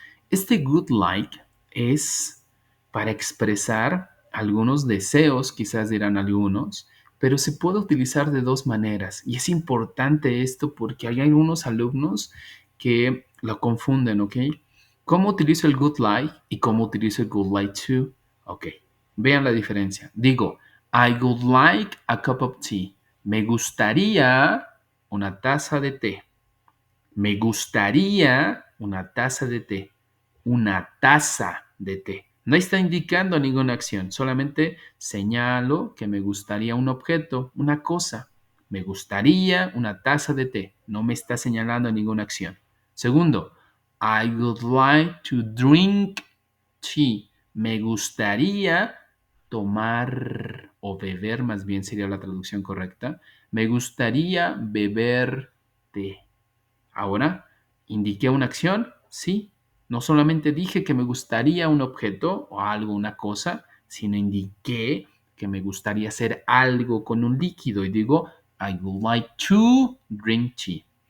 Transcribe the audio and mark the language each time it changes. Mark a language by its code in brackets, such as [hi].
[es] Este good like es para expresar algunos deseos, quizás dirán algunos, pero se puede utilizar de dos maneras. Y es importante esto porque hay algunos alumnos que lo confunden, ¿ok? ¿Cómo utilizo el would like y cómo utilizo el would like to? Ok, vean la diferencia. Digo, [en] I would like a cup of tea. [es] Me gustaría una taza de té. Me gustaría una taza de té. Una taza de té. No está indicando ninguna acción, solamente señalo que me gustaría un objeto, una cosa. Me gustaría una taza de té. No me está señalando ninguna acción. Segundo, [en] I would like to drink tea. [es] Me gustaría tomar o beber, más bien sería la traducción correcta. Me gustaría beber té. Ahora, ¿indiqué una acción? Sí. No solamente dije que me gustaría un objeto o algo, una cosa, sino indiqué que me gustaría hacer algo con un líquido y digo, [en] I would like to drink tea.